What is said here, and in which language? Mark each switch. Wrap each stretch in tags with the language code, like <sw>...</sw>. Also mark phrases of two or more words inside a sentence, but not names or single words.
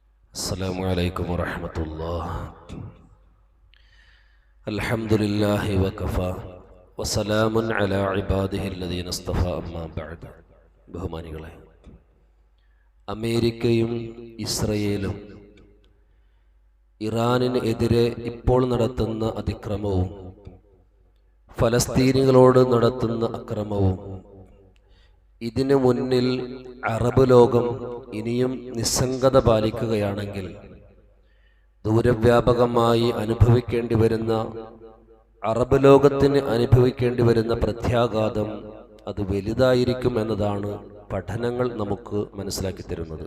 <ar>السلام عليكم ورحمة الله. الحمد لله وكفى وسلام على عباده الذين اصطفى أما بعد.</ar> <ml>ബഹുമാനികളെ, അമേരിക്കയും ഇസ്രയേലും ഇറാനിന് എതിരെ ഇപ്പോൾ നടത്തുന്ന അതിക്രമവും ഫലസ്തീനികളോട് നടത്തുന്ന അക്രമവും ഇതിനു മുന്നിൽ അറബ് ലോകം ഇനിയും നിസ്സംഗത പാലിക്കുകയാണെങ്കിൽ ദൂരവ്യാപകമായി അനുഭവിക്കേണ്ടി വരുന്ന അറബ് ലോകത്തിന് അനുഭവിക്കേണ്ടി വരുന്ന പ്രത്യാഘാതം അത് വലുതായിരിക്കും എന്നതാണ് പഠനങ്ങൾ നമുക്ക് മനസ്സിലാക്കി തരുന്നത്.</ml>